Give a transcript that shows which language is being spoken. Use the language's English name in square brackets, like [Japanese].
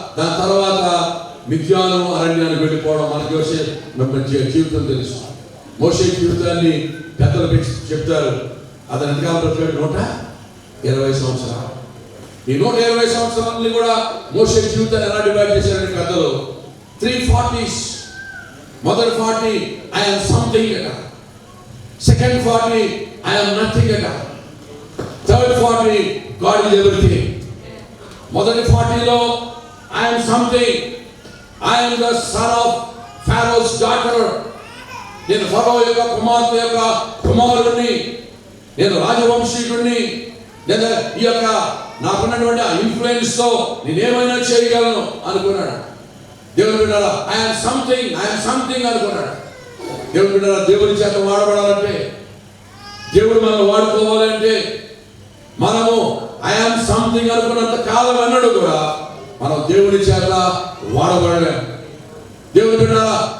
[Telugu] దాని తర్వాత మిథ్యాను అరణ్యానికి వెళ్ళిపోవడం మనకి జీవితం తెలుసు. మోషే జీవితాన్ని పెద్దలు చెప్తారు. అతని ఎంతకాలం బ్రతికాడు? 120 సంవత్సరాలు. ఈ 120 సంవత్సరాలని కూడా మోషే జీవితాన్ని ఎలా డివైడ్ చేశారని పెద్దలు 3 40s. [English] మొదటి 40 I am something అట, second 40 I am nothing అట, థర్డ్ 40 God is everything. [Telugu] మొదటి 40లో [English] I am something, I am the son of Pharaoh's daughter. [Telugu] నేను ఫరో యొక్క కుమార్తె యొక్క కుమారుడిని, నేను రాజవంశీకుడిని, లేదా ఈ యొక్క నాకున్నటువంటి ఇన్ఫ్లుయెన్స్ తో నేనేమైనా చేయగలను అనుకున్నాడు. దేవుని బిడ్డలారా, [English] I'm something [Telugu] అనుకున్నాడు. దేవుని బిడ్డలారా, దేవుని చేత వాడబడాలంటే, దేవుడు మనం వాడుకోవాలంటే మనము ఐఎమ్ సంథింగ్ అనుకున్నంత కాలం అన్నాడు కూడా మనం దేవుని చేత వాడబడలేము. దేవుని బిడ్డలారా,